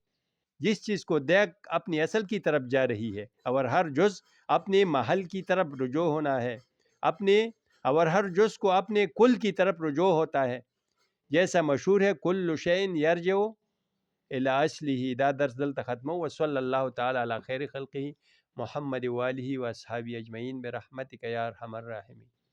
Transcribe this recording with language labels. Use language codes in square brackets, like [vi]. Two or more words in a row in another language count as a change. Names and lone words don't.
[ur] جس چیز کو دیکھ اپنی اصل کی طرف جا رہی ہے، اور ہر جز اپنے محل کی طرف رجوع ہونا ہے، اور ہر جز کو اپنے کل کی طرف رجوع ہوتا ہے، جیسا مشہور ہے [ar] کل شیء یرجع الی اصلہ۔ [ps] دا درس دلتا ختم، [ar] وصلی اللہ تعالی علی خیر خلقہ محمد و آلہ و اصحابہ اجمعین برحمتک یا ارحم الراحمین۔